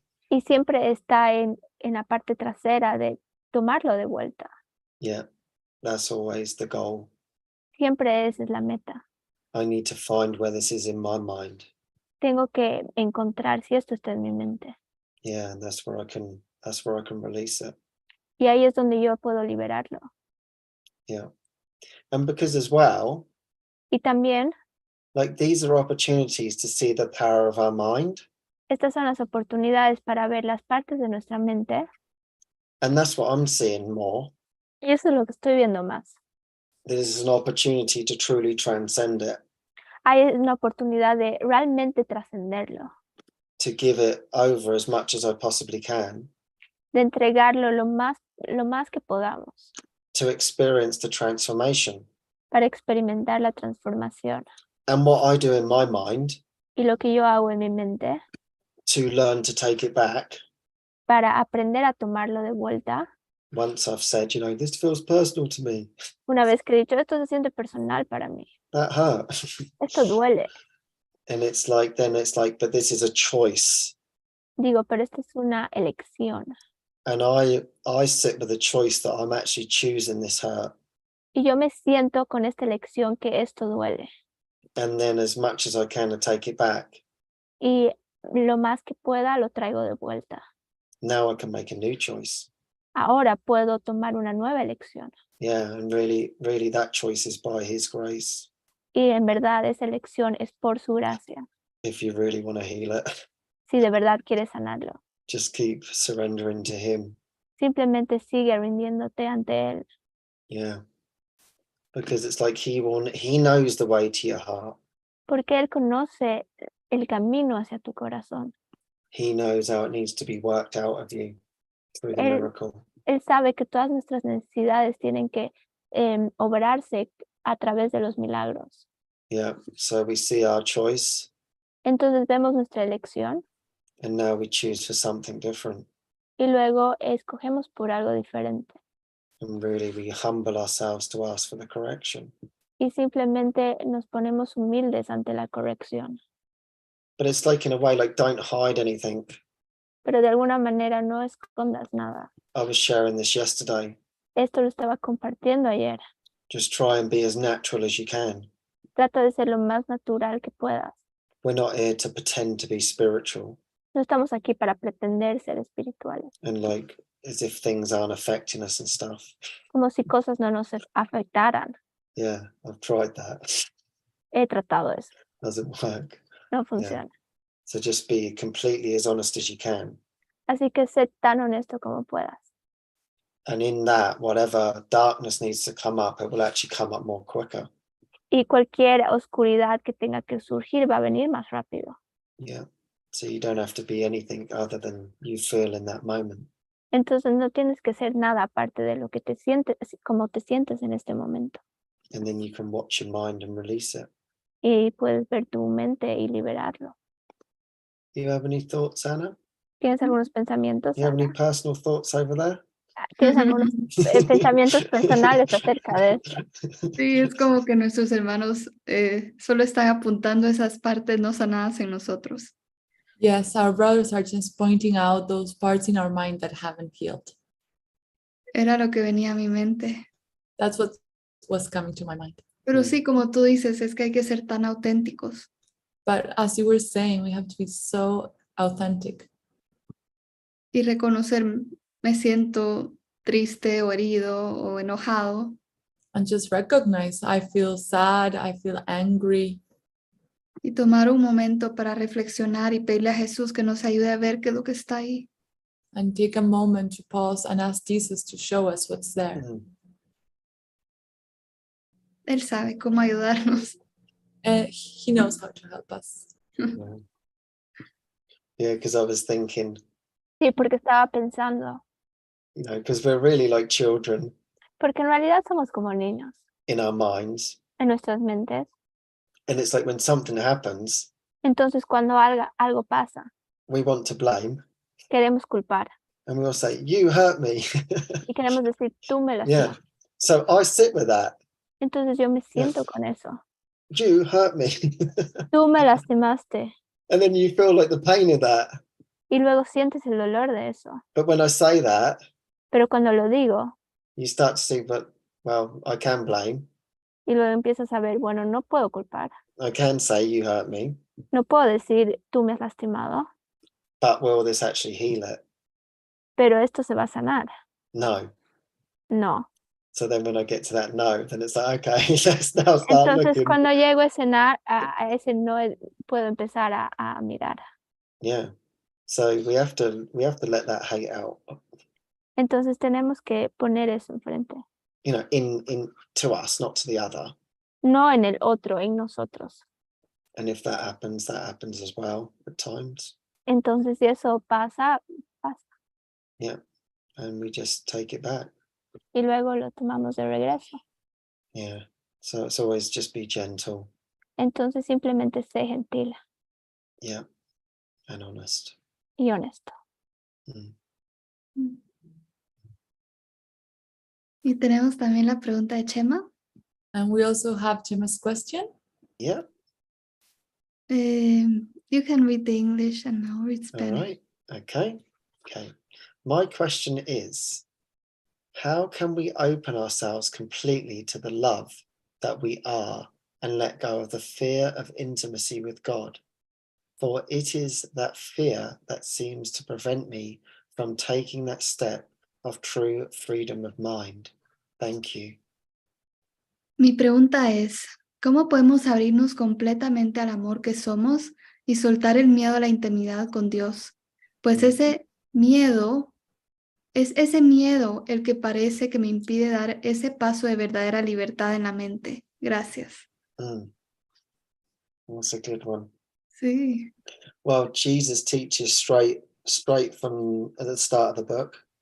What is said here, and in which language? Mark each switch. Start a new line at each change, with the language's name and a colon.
Spanish: Y siempre está en la parte trasera de tomarlo de vuelta.
English: Yeah, that's always the goal.
Spanish: Siempre esa es la meta.
English: I need to find where this is in my mind.
Spanish: Tengo que encontrar si esto está en mi mente.
English: Yeah, and that's where I can release it.
Spanish: Y ahí es donde yo puedo liberarlo.
English: Yeah. And because as well,
Spanish: Y también
English: like these are opportunities to see the power of our mind.
Spanish: estas son las oportunidades para ver las partes de nuestra mente.
English: And that's what I'm seeing more.
Spanish: Y eso es lo que estoy viendo más.
English: This is an opportunity to truly transcend it,
Spanish: Hay una oportunidad de realmente trascenderlo,
English: to give it over as much as I possibly can,
Spanish: de entregarlo lo más que podamos
English: to experience the transformation.
Spanish: para experimentar la transformación.
English: And what I do in my mind,
Spanish: Y lo que yo hago en mi mente
English: to learn to take it back,
Spanish: para aprender a tomarlo de vuelta,
English: once I've said, you know, this feels personal to me,
Spanish: una vez que he dicho, esto se siente personal para mí,
English: that hurt.
Spanish: esto duele.
English: And it's like, then it's like, but this is a choice.
Spanish: Digo, pero esta es una elección.
English: And I sit with the choice that I'm actually choosing this hurt.
Spanish: Y yo me siento con esta elección que esto duele.
English: And then as much as I can to take it back,
Spanish: Y lo más que pueda lo traigo de vuelta.
English: now I can make a new choice.
Spanish: Ahora puedo tomar una nueva elección.
English: Yeah, and really, really that choice is by his grace,
Spanish: Y en verdad esa elección es por su gracia.
English: if you really want to heal it.
Spanish: Si de verdad quieres sanarlo,
English: Just keep surrendering to him.
Spanish: simplemente sigue rindiéndote ante él.
English: Yeah. Because it's like he knows the way to your heart.
Spanish: Porque él conoce el camino hacia tu corazón.
English: He knows how it needs to be worked out of you through the miracle.
Spanish: Él sabe que todas nuestras necesidades tienen que obrarse a través de los milagros.
English: Yeah. So we see our choice,
Spanish: Entonces vemos nuestra elección
English: and now we choose for something different.
Spanish: y luego escogemos por algo diferente.
English: And really we humble ourselves to ask for the correction.
Spanish: Y simplemente nos ponemos humildes ante la corrección.
English: But it's like, in a way, like, don't hide anything.
Spanish: Pero de alguna manera no escondas nada.
English: I was sharing this yesterday.
Spanish: Esto lo estaba compartiendo ayer.
English: Just try and be as natural as you can.
Spanish: Trata de ser lo más natural que puedas.
English: We're not here to pretend to be spiritual
Spanish: No estamos aquí para pretender ser espirituales.
English: and like as if things aren't affecting us and stuff.
Spanish: Como si cosas no nos afectaran.
English: Yeah, I've tried that.
Spanish: He tratado eso.
English: Doesn't work.
Spanish: No funciona.
English: So just be completely as honest as you can.
Spanish: Así que sé tan honesto como puedas.
English: And in that, whatever darkness needs to come up, it will actually come up more quicker.
Spanish: Y cualquier oscuridad que tenga que surgir va a venir más rápido.
English: Yeah. So you don't have to be anything other than you feel in that moment.
Spanish: Entonces no tienes que ser nada aparte de lo que te sientes, como te sientes en este momento.
English: And then you can watch your mind and release it.
Spanish: Y puedes ver tu mente y liberarlo.
English: Do you have any thoughts, Anna?
Spanish: ¿Tienes algunos pensamientos?
English: You have any
Spanish: Ana?
English: personal thoughts over there?
Spanish: ¿Tienes algunos pensamientos personales acerca de esto? Sí, es como que nuestros hermanos solo están apuntando esas partes no sanadas en nosotros.
English: Yes, our brothers are just pointing out those parts in our mind that haven't healed.
Spanish: Era lo que venía a mi mente.
English: That's what was coming to my mind.
Spanish: Pero sí, como tú dices, es que hay que ser tan auténticos.
English: But as you were saying, we have to be so authentic
Spanish: Y reconocer, me siento triste o herido o enojado.
English: and just recognize I feel sad, I feel angry,
Spanish: Y tomar un momento para reflexionar y pedirle a Jesús que nos ayude a ver qué es lo que está ahí.
English: and take a moment to pause and ask Jesus to show us what's there.
Spanish: Él sabe cómo ayudarnos.
English: He knows how to help us. Yeah, because I was thinking,
Spanish: Sí, porque estaba pensando.
English: you know, because we're really like children
Spanish: Porque en realidad somos como niños
English: in our minds.
Spanish: en nuestras mentes.
English: And it's like when something happens,
Spanish: Entonces cuando algo pasa,
English: we want to blame.
Spanish: queremos culpar.
English: And we'll say, you hurt me.
Spanish: Y queremos decir, tú me
English: Yeah.
Spanish: lastimas.
English: So I sit with that.
Spanish: Entonces yo me siento con eso.
English: You hurt me.
Spanish: Tú me lastimaste.
English: And then you feel like the pain of that.
Spanish: Y luego sientes el dolor de eso.
English: But when I say that,
Spanish: Pero cuando lo digo,
English: you start to see, but, well, I can blame.
Spanish: y luego empiezas a ver, bueno, no puedo culpar.
English: I can say you hurt me.
Spanish: No puedo decir, tú me has lastimado.
English: But will this actually heal it?
Spanish: Pero esto se va a sanar.
English: No.
Spanish: No.
English: So then when I get to that no, then it's like, okay, let's now start
Spanish: Entonces,
English: looking.
Spanish: cuando llego a ese no, puedo empezar a mirar.
English: Yeah. So we have to let that hate out.
Spanish: Entonces, tenemos que poner eso enfrente.
English: You know, in to us, not to the other.
Spanish: No en el otro, en nosotros.
English: And if that happens as well at times.
Spanish: Entonces, si eso pasa.
English: Yeah. And we just take it back.
Spanish: Y luego lo tomamos de regreso.
English: Yeah. So it's always just be gentle.
Spanish: Entonces, simplemente sé gentil
English: Yeah. And honest.
Spanish: y honesto. Y tenemos también la pregunta de Chema.
English: And we also have Gemma's question. Yeah. You can read the English and I'll read Spanish. All right. Okay. My question is, how can we open ourselves completely to the love that we are and let go of the fear of intimacy with God? For it is that fear that seems to prevent me from taking that step of true freedom of mind. Thank you.
Spanish: Mi pregunta es, ¿cómo podemos abrirnos completamente al amor que somos y soltar el miedo a la intimidad con Dios? Pues ese miedo el que parece que me impide dar ese paso de verdadera libertad en la mente. Gracias.
English: That's a good one.
Spanish: Sí.
English: Well, Jesus teaches straight from the start of the book.